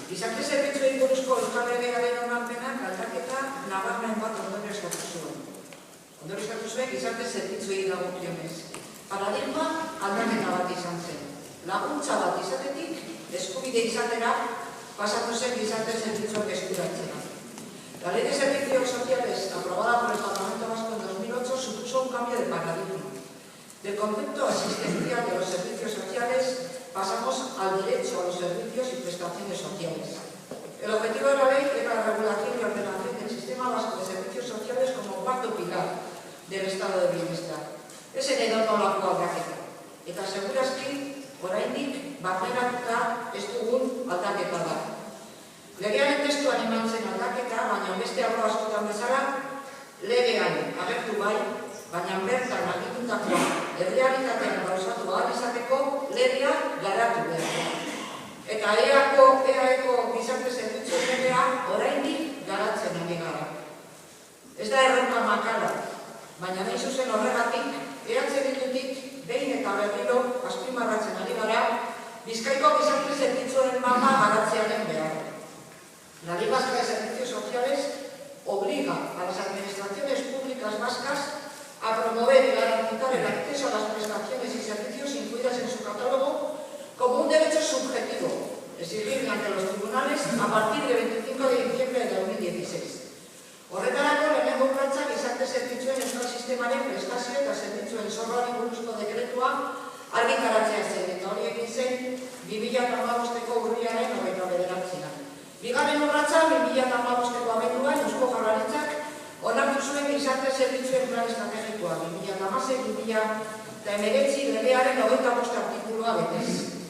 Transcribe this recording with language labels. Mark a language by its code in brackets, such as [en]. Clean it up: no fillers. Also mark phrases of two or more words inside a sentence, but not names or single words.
[eu] Gizarte zerbitzuei buruzko Euskal Legearen onarpenak aldaketa nabarmen bat ondorioztatu zuen. Ondorioztatu zuen gizarte zerbitzuei dagokionez. Paradigma aldaketa bat izan zen. Laguntza bat izatetik, eskubide izatera, pasatu zen gizarte zerbitzuak eskuratzena. [es] La Ley de Servicios Sociales, aprobada por el Parlamento Vasco en 2008, supuso un cambio de paradigma. Del concepto asistencial de los servicios sociales pasamos al derecho a los servicios y prestaciones sociales. El objetivo de la ley era la regulación y ordenación del sistema vasco de servicios sociales como cuarto pilar del estado de bienestar. [eu] Ese edonolako aldaketa. Eta segurazki, oraindik barneratuta ez dugun aldaketa da. Legearen testuan eman zen aldaketa, baina beste arlo askotan bezala, legean agertu bai, baina bertan agitutako errealitatean gauzatu ahal izateko legea garatu behar. Eta EAeko gizarte zerbitzuen legea oraindik garatzen ari gara. Ez da erronka makala, baina nahi zuzen horregatik, Bildutik behin eta berriro azpimarratzen ari gara, Bizkaiko gizarte zerbitzuen mapa garatzearen behar. [es] La Ley Vasca de Servicios Sociales obliga a las administraciones públicas vascas a promover y garantizar el acceso a las prestaciones y servicios incluidas en su catálogo como un derecho subjetivo, exigible ante los tribunales a partir del 25 de diciembre de 2016. [eu] Horretarako lehenengo urratsa gizarte zerbitzuen euskal sistemaren prestazio eta zerbitzuen zorroari buruzko dekretua argitaratzea zen, eta hori egin zen 2015ko urriaren 29. Bigarren urratsa 2015ko abenduan Eusko Jaurlaritzak onartu zuen gizarte zerbitzuen plan estrategikoa 2016-2019 legearen 25 artikulua betez.